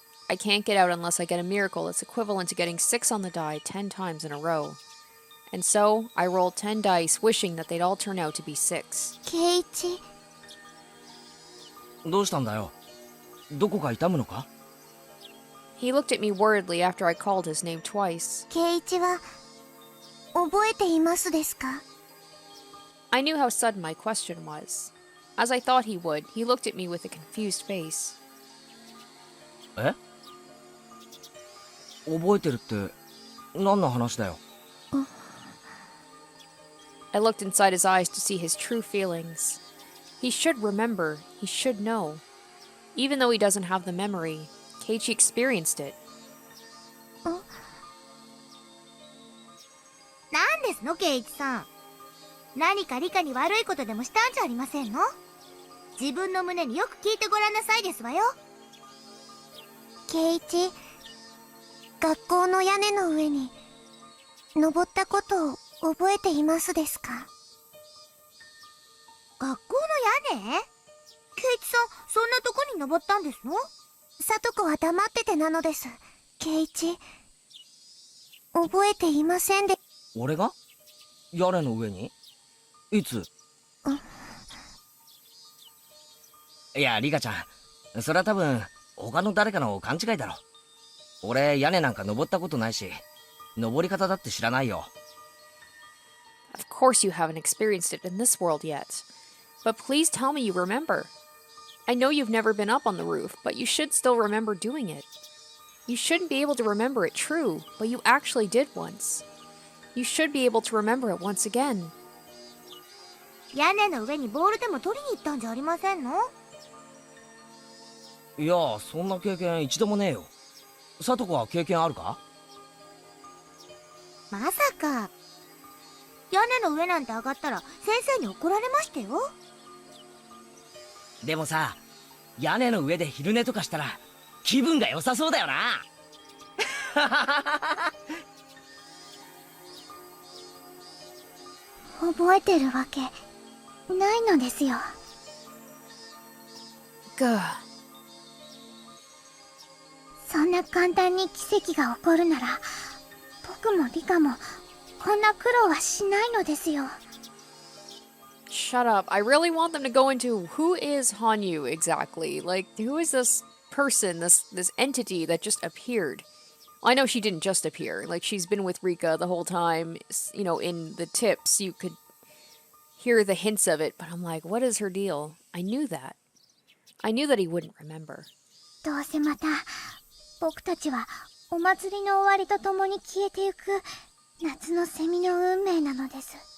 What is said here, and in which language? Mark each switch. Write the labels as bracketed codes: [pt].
[en] I can't get out unless I get a miracle that's equivalent to getting 6 on the die 10 times in a row. And so, I rolled 10 dice wishing that they'd all turn out to be 6. Keiichi? [ja] どうしたんだよ。どこか痛むのか？ [en] He looked at me worriedly after I called his name twice. [ja] ケイイチは覚えていますですか？ [en] I knew how sudden my question was. As I thought he would, he looked at me with a confused face. [ja] え？覚えてるって何の話だよ。 [en] I looked inside his eyes to see his true feelings. He should remember, he should know. Even though he doesn't have the memory, Keiichi experienced it. [ja] なんですのケイイチさん。何かリカに悪いことでもしたんじゃありませんの？自分の胸によく聞いてごらんなさいですわよ。ケイイチ、学校の屋根の上に登ったことを覚えていますですか？学校の屋根？ケイイチさん、そんなとこに登ったんですの？さとこは黙っててなのです。ケイイチ、覚えていませんで。俺が？屋根の上に？いつ？いや、リカちゃん、それは多分他の誰かの勘違いだろ。俺屋根なんか登ったことないし、登り方だって知らないよ。 [en] Of course you haven't experienced it in this world yet. But please tell me you remember. I know you've never been up on the roof, but you should still remember doing it. You shouldn't be able to remember it true, but you actually did once. You should be able to remember it once again. [ja] 屋根の上にボールでも取りに行ったんじゃありませんの？いや、そんな経験一度もねえよ。さとこは経験あるか？まさか。屋根の上なんて上がったら先生に怒られましたよ。でもさ、屋根の上で昼寝とかしたら気分が良さそうだよな。覚えてるわけないのですよ。 Gah. そんな簡単に奇跡が起こるなら僕もリカもこんな苦労はしないのですよ。 [en] Shut up. I really want them to go into who is Hanyuu exactly? Like, who is this person, this entity that just appeared? I know she didn't just appear. Like, she's been with Rika the whole time. You know, in the tips, you could hear the hints of it, but I'm like, what is her deal? I knew that. I knew that he wouldn't remember. [ja] どうせまた僕たちはお祭りの終わりとともに消えてゆく夏のセミの運命なのです。